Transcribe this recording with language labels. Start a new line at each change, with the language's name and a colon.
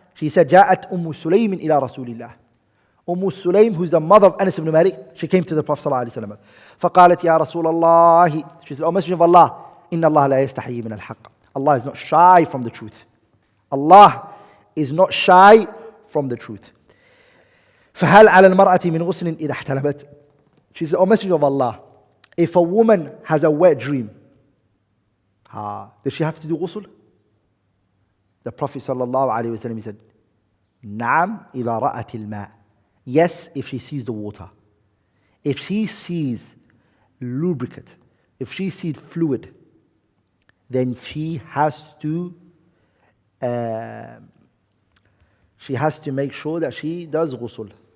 English: She said,
Arabic: جاءت Sulaym ila Rasulillah.
English: Sulaym, who's the mother of Anas ibn Malik, she came to the Prophet ﷺ.
Arabic: فقالت يا رسول الله.
English: She said, O Messenger of Allah,
Arabic: إن الله لا يستحيي من الحق.
English: Allah is not shy from the truth. Allah is not shy from the truth.
Arabic: فهل على المرأة من غسل إذا احتلمت.
English: She said, O Messenger of Allah, if a woman has a wet dream, does she have to do ghusl? The Prophet ﷺ, he said,
Arabic: نعم إذا رأت الماء.
English: Yes, if she sees the water. If she sees lubricant, if she sees fluid, then she has to make sure that she does ghusl.